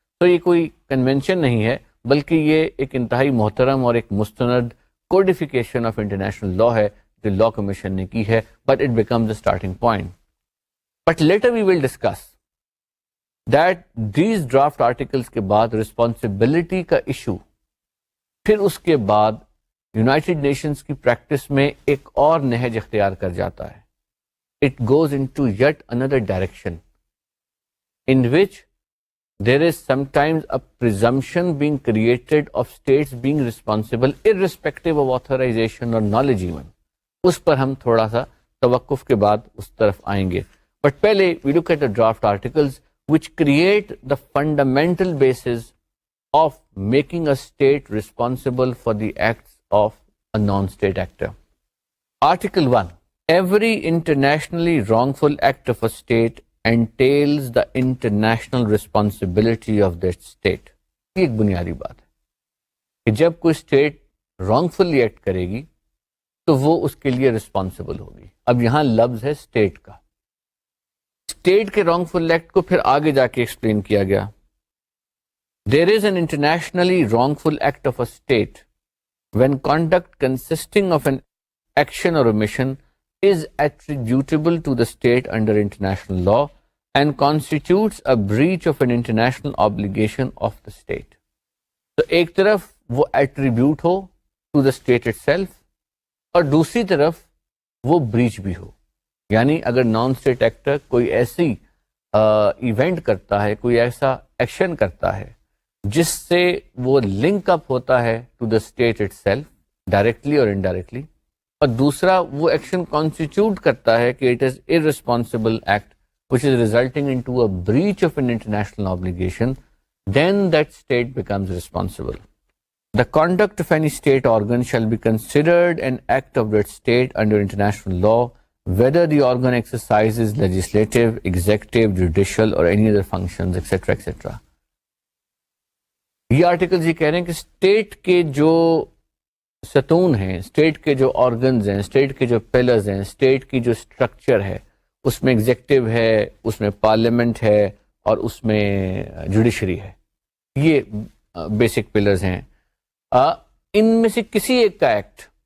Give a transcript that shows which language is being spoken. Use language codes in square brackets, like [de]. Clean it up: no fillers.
[ur] تو یہ کوئی کنونشن نہیں ہے, بلکہ یہ ایک انتہائی محترم اور ایک مستند کوڈیفیکیشن آف انٹرنیشنل لا ہے جو لا کمیشن نے کی ہے, [en] But it becomes a starting point. But later we will discuss that these draft articles [ur] کے بعد رسپانسبلٹی کا ایشو پھر اس کے بعد یونائٹڈ نیشنز کی پریکٹس میں ایک اور نہج اختیار کر جاتا ہے. [en] It goes into yet another direction in which there is sometimes a presumption being created of states being responsible irrespective of authorization or knowledge even. [ur] اس پر ہم تھوڑا سا توقف کے بعد اس طرف آئیں گے. [en] But [ur] پہلے [en] we look at the draft articles which create the fundamental basis of making a state responsible for the acts of a non-state actor. Article 1. Every internationally wrongful act of a state entails the international responsibility of that state. [ur] یہ ایک بنیادی بات ہے کہ جب کوئی state رانگفلی act کرے گی تو وہ اس کے لیے رسپانسبل ہوگی. اب یہاں لفظ ہے اسٹیٹ کا. اسٹیٹ کے رانگفل ایکٹ کو پھر آگے جا کے ایکسپلین کیا گیا. [en] There is an internationally wrongful act of a state when conduct consisting of an action or omission is attributable to the state under international law and constitutes a breach of an international obligation of the state. [ur] تو ایک طرف وہ attribute ہو [en] to the state itself [ur] اور دوسری طرف وہ breach بھی ہو. یعنی اگر نان اسٹیٹ ایکٹر کوئی ایسی ایونٹ کرتا ہے, کوئی ایسا ایکشن کرتا ہے جس سے وہ لنک اپ ہوتا ہے [en] to the state itself directly [ur] اور انڈائریکٹلی, اور دوسرا وہ ایکشن کانسٹیٹیوٹ کرتا ہے کہ [en] It is irresponsible act which is resulting into a breach of an international obligation, then that state becomes responsible. The conduct of any state organ shall be considered an act of that state under international law, whether the organ exercises legislative, executive, judicial or any other functions, etc., etc. [ur] یہ articles یہ کہہ رہے ہیں کہ state کے جو ستون ہیں, اسٹیٹ کے جو آرگنز ہیں, اسٹیٹ کے جو پلرز ہیں, اسٹیٹ کی جو اسٹرکچر ہے, اس میں ایگزیکٹو ہے, اس میں پارلیمنٹ ہے اور اس میں جوڈیشری ہے. یہ بیسک پلرز ہیں. ان میں سے کسی ایک کا ایکٹ